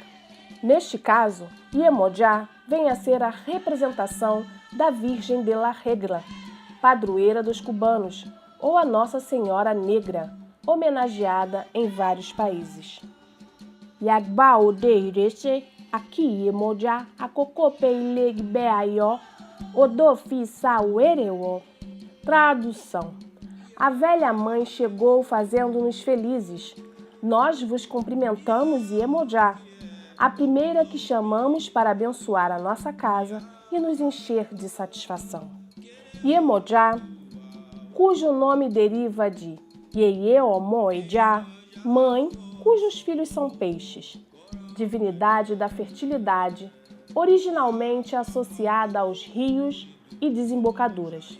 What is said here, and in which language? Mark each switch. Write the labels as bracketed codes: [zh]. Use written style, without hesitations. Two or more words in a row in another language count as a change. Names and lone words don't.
[pt] Neste caso, Iemoja vem a ser a representação da Virgem de la Regla, padroeira dos cubanos, ou a Nossa Senhora Negra, homenageada em vários países. [yo] Yagbao deirese, aqui Iemoja, akokopeileg beaió, odofi sauerewo. [pt] Tradução: a velha mãe chegou fazendo-nos felizes. Nós vos cumprimentamos, Iemoja, a primeira que chamamos para abençoar a nossa casa e nos encher de satisfação. Iemoja, cujo nome deriva de Yeyeomoeja, mãe, cujos filhos são peixes, divindade da fertilidade, originalmente associada aos rios e desembocaduras.